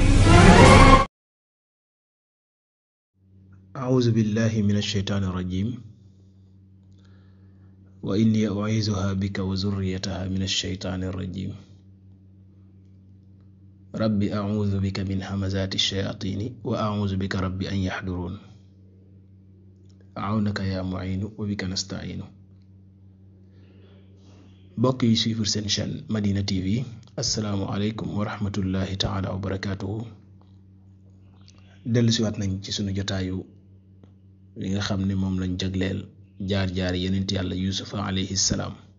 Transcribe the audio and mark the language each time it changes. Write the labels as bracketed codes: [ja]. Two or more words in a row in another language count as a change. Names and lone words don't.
[ar] أعوذ بالله من الشيطان الرجيم وإني أعيذها بك وذريتها من الشيطان الرجيم ربي أعوذ بك من همزات الشياطين وأعوذ بك ربي أن يحضرون أعونك يا معين وبك نستعين. [wo] mbokk yi suivre seen chaîne [ar] Madina TV السلام عليكم ورحمة الله تعالى وبركاته. [wo] dellusiwaat nañ ci sunu jotaayu li nga xam ne moom lañ jagleel jaar-jaar yenent yàlla yusufa [ar] عليه السلام.